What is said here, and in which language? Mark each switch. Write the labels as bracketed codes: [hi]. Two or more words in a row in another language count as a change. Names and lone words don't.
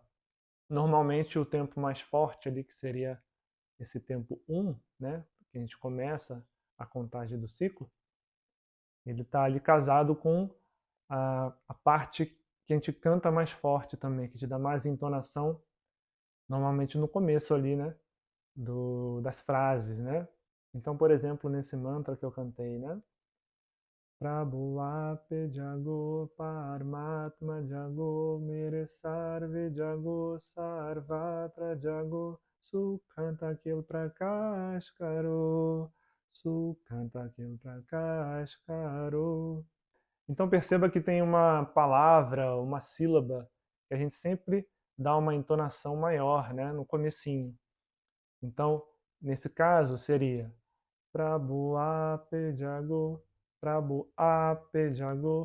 [pt] Normalmente o tempo mais forte ali, que seria esse tempo 1, né, que a gente começa a contagem do ciclo, ele está ali casado com a parte que a gente canta mais forte também, que te dá mais entonação, normalmente no começo ali, né, das frases, né? Então, por exemplo, nesse mantra que eu cantei, né? [hi] प्रभु आप जागो परमात्मा जागो मेरे सर्वे जागो सर्वत्र जागो सुकांता किल प्रकाश करो सुकांता किल प्रकाश करो. [pt] Então perceba que tem uma palavra, uma sílaba que a gente sempre dá uma entonação maior, né, no comecinho. Então, Nesse caso seria [hi] प्रभु आप जागो, प्रभु आप जागो.